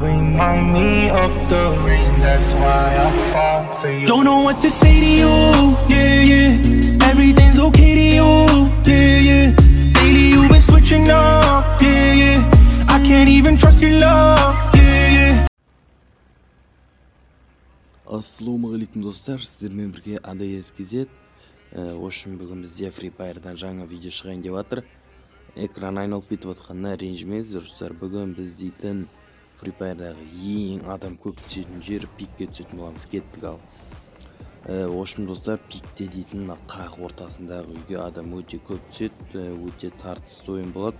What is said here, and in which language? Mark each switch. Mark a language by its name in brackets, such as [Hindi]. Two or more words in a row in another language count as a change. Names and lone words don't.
[English] remind me of the rain, that's why I fall for you. Don't know what to say to you, yeah, yeah. Everything's okay to you, yeah, yeah. Lately you've been switching up, yeah, yeah. I can't even trust your love, yeah, yeah. [Arabic] السلام عليكم [Kazakh] достар, сіздермен бірге ADS KZ. Ошын бүгін бізде Free Fire'дан жаңа видео шығайын деп жатыр. Экран айналып кетіп жатқанына ренжімеңіздер достар. Бүгін біз дейтін Free Fire'дағы ең адам көп түсетін жер пикке түсетін боламыз. Кеттік ал. Ошын достар, пикте дейтін қақ ортасындағы үйге адам өте көп түседі, өте тартысты ойын болады.